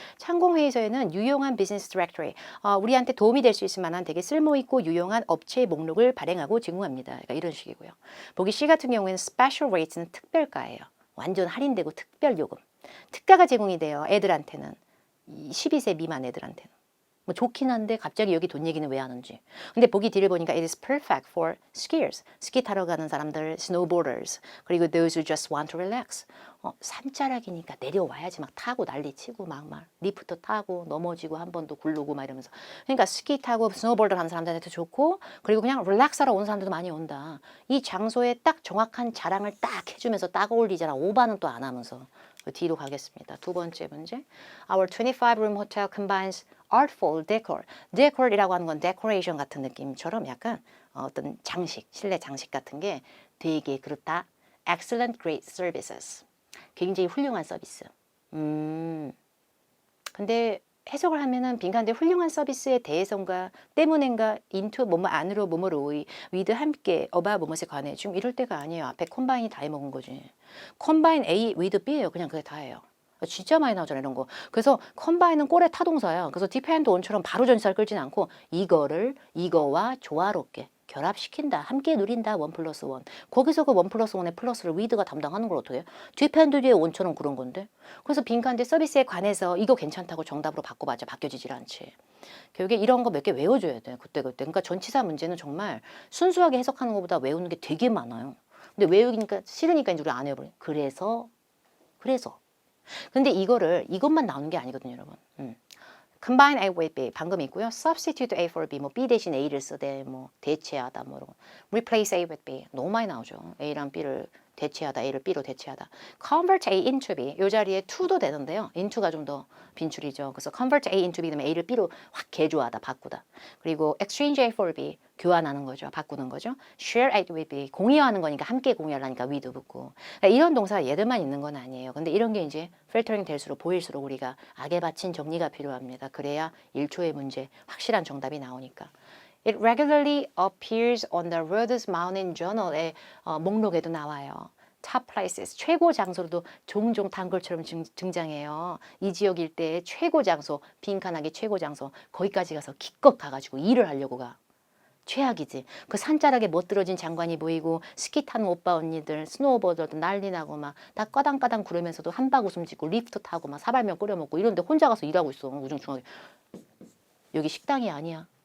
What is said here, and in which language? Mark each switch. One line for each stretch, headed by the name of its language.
Korean: 상공회의소에는 유용한 비즈니스 디렉토리, 우리한테 도움이 될 수 있을 만한 되게 쓸모있고 유용한 업체의 목록을 발행하고 제공합니다. 그러니까 이런 식이고요. 보기 C 같은 경우에는 special rates는 특별가예요. 완전 할인되고 특별요금. 특가가 제공이 돼요. 애들한테는. 12세 미만 애들한테는. 뭐 좋긴 한데 갑자기 여기 돈 얘기는 왜 하는지. 근데 보기 뒤를 보니까
English: it is perfect for skiers.
Korean: 스키 타러 가는 사람들, snowboarders. 그리고
English: those who just want to relax.
Korean: 산자락이니까 내려와야지 막 타고 난리치고 막 리프트 타고 넘어지고 한 번 더 굴르고 막 이러면서. 그러니까 스키 타고 스노보드 하는 사람들한테 좋고 그리고 그냥 릴렉스하러 온 사람들도 많이 온다. 이 장소에 딱 정확한 자랑을 딱 해주면서 딱 어울리잖아. 오바는 또 안 하면서. 뒤로 가겠습니다. 두 번째 문제.
English: Our 25-room hotel combines artful decor.
Korean: decor이라고 하는 건 decoration 같은 느낌처럼 약간 어떤 장식, 실내 장식 같은 게 되게 그렇다.
English: excellent, great services.
Korean: 굉장히 훌륭한 서비스. 근데 해석을 하면은 빈칸데 훌륭한 서비스에 대해서인가 때문인가 into 뭐뭐 안으로 뭐뭐로 with 함께 about 뭐뭐에 관해 좀 이럴 때가 아니에요. 앞에 컴바인이 다 해먹은 거지. 컴바인 A with B예요. 그냥 그게 다예요. 진짜 많이 나오잖아 이런 거. 그래서 컴바인은 꼴의 타동사야. 그래서 depend on처럼 바로 전치사를 끌진 않고 이거를 이거와 조화롭게 결합시킨다. 함께 누린다. 1 플러스 1. 거기서 그 1 플러스 1의 플러스를 with가 담당하는 걸 어떻게 해? depend 뒤에 on처럼 그런 건데. 그래서 빈칸데 서비스에 관해서 이거 괜찮다고 정답으로 바꿔봤자 바뀌어지질 않지. 결국에 이런 거 몇 개 외워줘야 돼. 그때그때. 그러니까 전치사 문제는 정말 순수하게 해석하는 것보다 외우는 게 되게 많아요. 근데 외우기니까 싫으니까 이제 우리 안 해버려. 그래서. 근데 이것만 나오는 게 아니거든요, 여러분.
English: combine A with B
Korean: 방금 있고요.
English: substitute A for B
Korean: 뭐 B 대신 A를 쓰되 뭐 대체하다 뭐 이런
English: replace A with B
Korean: 너무 많이 나오죠. A랑 B를 대체하다, A를 B로 대체하다.
English: convert A into B
Korean: 이 자리에 to도 되는데요. into가 좀 더 빈출이죠. 그래서 convert A into B 되면 A를 B로 확 개조하다, 바꾸다. 그리고
English: exchange A for B
Korean: 교환하는 거죠. 바꾸는 거죠.
English: share A with B
Korean: 공유하는 거니까 함께 공유하려니까 with 붙고. 그러니까 이런 동사 얘들만 있는 건 아니에요. 근데 이런 게 이제 필터링 될수록 보일수록 우리가 악에 받친 정리가 필요합니다. 그래야 1초의 문제 확실한 정답이 나오니까.
English: It regularly appears on the Rhodes Mountain Journal의
Korean: 목록에도 나와요.
English: Top places,
Korean: 최고 장소로도 종종 단골처럼 등장해요. 이 지역 일대의 최고 장소, 빈칸하기 최고 장소, 거기까지 가서 기껏 가가지고 일을 하려고 가. 최악이지. 그 산자락에 멋들어진 장관이 보이고 스키 타는 오빠 언니들 스노우보드도 난리 나고 막 다 까당까당 구르면서도 한박 웃음 짓고 리프트 타고 막 사발면 끓여 먹고 이런데 혼자 가서 일하고 있어. 우중충하게. 여기 식당이 아니야.